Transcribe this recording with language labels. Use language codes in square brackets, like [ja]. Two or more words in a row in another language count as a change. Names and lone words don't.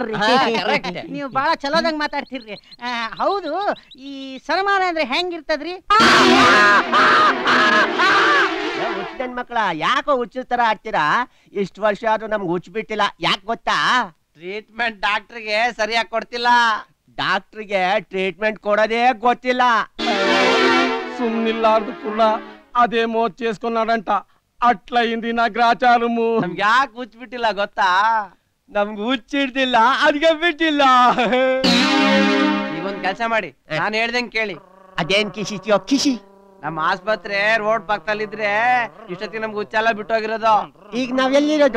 [kn] ನೀವು ಬಹಳ ಚಲೋದಂಗ್ ಮಾತಾಡ್ತೀರ್ರಿ. ಹೌದು, ಈ ಸನ್ಮಾನ ಅಂದ್ರೆ ಹೆಂಗಿರ್ತದ್ರಿ? ಹುಚ್ಚನ್ ಮಕ್ಕಳ ಯಾಕೋ ಹುಚ್ಚ ತರ ಆಡ್ತೀರಾ? ಇಷ್ಟು ವರ್ಷ ಆದ್ರೂ ನಮ್ಗೆ ಹುಚ್ಚ ಬಿಟ್ಟಿಲ್ಲ. ಯಾಕೆ ಗೊತ್ತಾ? ಟ್ರೀಟ್ಮೆಂಟ್ ಡಾಕ್ಟರ್ಗೆ ಸರಿಯಾಗಿ ಕೊಡ್ತಿಲ್ಲ. ಡಾಕ್ಟ್ರಿಗೆ ಟ್ರೀಟ್ಮೆಂಟ್ ಕೊಡೋದೇ ಗೊತ್ತಿಲ್ಲ. [te] సుమ్నిల్లార్దు కుళ్ళ అదే మోత్ చేసుకున్నాడంట. అట్లా అయింది నా గ్రాచారము. [kn] ನಮ್ಗೆ ಯಾಕೆ ಹುಚ್ಚಿಬಿಟ್ಟಿಲ್ಲ ಗೊತ್ತಾ? ನಮ್ಗೆ ಹುಚ್ಚಿಡ್ದಿಲ್ಲ, ಅದಕ್ಕೆ ಬಿಟ್ಟಿಲ್ಲ. ಈಗೊಂದ್ ಕೆಲಸ ಮಾಡಿ, ನಾನು ಹೇಳ್ದಂಗೆ ಕೇಳಿ. ಅದೇನ್ ಕಿಶಿತಿಯೋ ಕಿಶಿ? ನಮ್ಮ ಆಸ್ಪತ್ರೆ ರೋಡ್ ಪಕ್ಕದಲ್ಲಿದ್ರೆ ಇಷ್ಟೊತ್ತಿಗೆ ನಮ್ಗೆ ಹುಚ್ಚೆಲ್ಲ ಬಿಟ್ಟೋಗಿರೋದು. ಈಗ ನಾವೆಲ್ಲಿರೋದು?